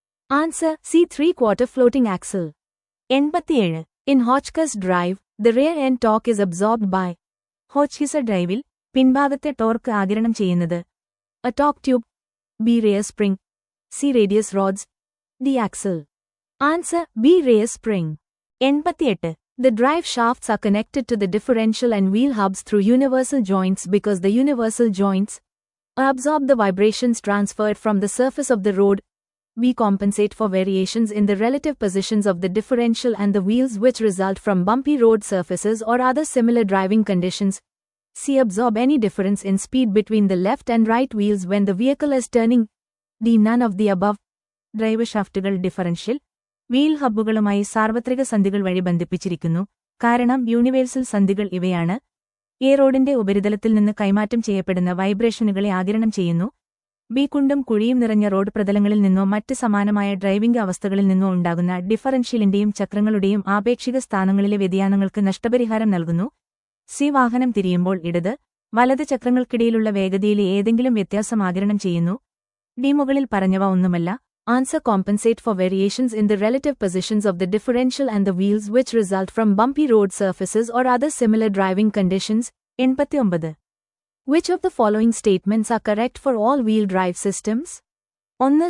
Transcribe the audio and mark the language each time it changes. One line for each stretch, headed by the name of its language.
English: Answer C 3/4 floating axle. 87. In Hotchkiss drive the rear end torque is absorbed by.
Malayalam: ഹോച്ച്കിസ് ഡ്രൈവിൽ പിൻഭാഗത്തെ torque ആഗിരണം ചെയ്യുന്നത്
English: A torque tube, B rear spring, C radius rods, D axle. Answer B rear spring. 88. The drive shafts are connected to the differential and wheel hubs through universal joints because the universal joints absorb the vibrations transferred from the surface of the road. We compensate for variations in the relative positions of the differential and the wheels which result from bumpy road surfaces or other similar driving conditions. C. Absorb any difference in speed between the left and right wheels when the vehicle is turning. D. None of the above.
Malayalam: Drive ഷാഫ്റ്റുകൾ differential wheel ഹബ്ബുകളുമായി സാർവത്രിക സന്ധികൾ വഴി ബന്ധിപ്പിച്ചിരിക്കുന്നു. കാരണം universal സന്ധികൾ ഇവയാണ്. A. റോഡിന്റെ ഉപരിതലത്തിൽ നിന്ന് കൈമാറ്റം ചെയ്യപ്പെടുന്ന വൈബ്രേഷനുകളെ ആഗിരണം ചെയ്യുന്നു. ബി. കുണ്ടും കുഴിയും നിറഞ്ഞ റോഡ് പ്രതലങ്ങളിൽ നിന്നോ മറ്റ് സമാനമായ ഡ്രൈവിംഗ് അവസ്ഥകളിൽ നിന്നോ ഉണ്ടാകുന്ന ഡിഫറൻഷ്യലിന്റെയും ചക്രങ്ങളുടെയും ആപേക്ഷിക സ്ഥാനങ്ങളിലെ വ്യതിയാനങ്ങൾക്ക് നഷ്ടപരിഹാരം നൽകുന്നു. സി. വാഹനം തിരിയുമ്പോൾ ഇടത്, വലത് ചക്രങ്ങൾക്കിടയിലുള്ള വേഗതയിലെ ഏതെങ്കിലും വ്യത്യാസം ആഗിരണം ചെയ്യുന്നു. ഡി. മുകളിൽ പറഞ്ഞവ ഒന്നുമല്ല.
English: Answer compensate for variations in the relative positions of the differential and the wheels which result from bumpy road surfaces or other similar driving conditions. 89. Which of the following statements are correct for all-wheel drive systems? 1.